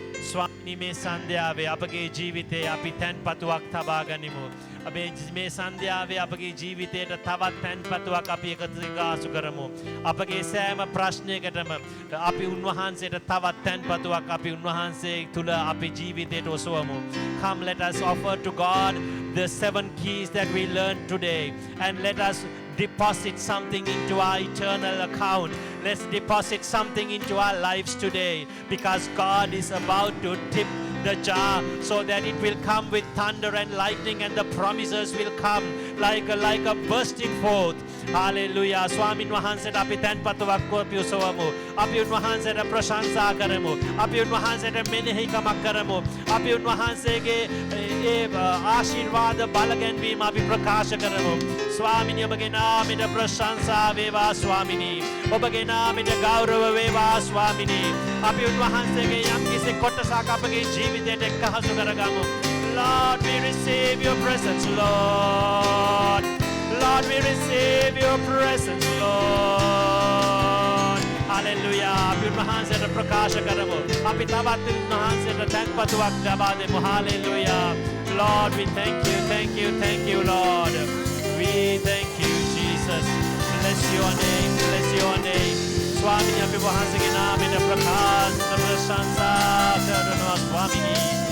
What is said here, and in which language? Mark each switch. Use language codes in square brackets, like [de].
[si] ස්වාමිනී මේ සන්ධ්‍යාවේ අපගේ ජීවිතේ අපි තැන්පතුවක් තබා ගනිමු. අපේ මේ සන්ධ්‍යාවේ අපගේ ජීවිතයට තවත් තැන්පතුවක් අපි එකතු කරමු. අපගේ සෑම ප්‍රශ්නයකටම අපි උන්වහන්සේට තවත් තැන්පතුවක් අපි උන්වහන්සේ තුල අපි ජීවිතයට ඔසවමු. [en] Come, let us offer to God the 7 keys that we learned today, and let us deposit something into our eternal account. Let's deposit something into our lives today, because God is about to tip the jar so that it will come with thunder and lightning, and the promises will come like a bursting forth. Hallelujah. [si] ස්වාමින් වහන්සේට අපි තැන්පතුවක් අපි උසවමු. අපි උන්වහන්සේට ප්‍රශංසා කරමු. අපි උන්වහන්සේට මෙනෙහිකමක් කරමු. අපි උන්වහන්සේගේ ඒ ආශිර්වාද බලගැන්වීම අපි ප්‍රකාශ කරමු. ස්වාමිනී ඔබගේ නාමයට ප්‍රශංසා වේවා ස්වාමිනී. ඔබගේ නාමයට ගෞරව වේවා ස්වාමිනී. අපි උන්වහන්සේගේ යම්කිසි කොටසක් අපගේ ජීවිතයට එක්කහසු කරගමු. [en] Lord, we receive your presence, Lord. Lord, we receive your presence, Lord. [si] Hallelujah. අපි උන්වහන්සේට ප්‍රකාශ කරමු. අපි තවත් උන්වහන්සේට තැන්පතුවක් ලබා දෙමු. [en] Hallelujah. Lord, we thank you, thank you, thank you, Lord. We thank you, Jesus. Bless your name, bless your name. [si] ස්වාමිනී අපි වහන්සේගේ නාමයට ප්‍රශංසා කරනවා ස්වාමිනී.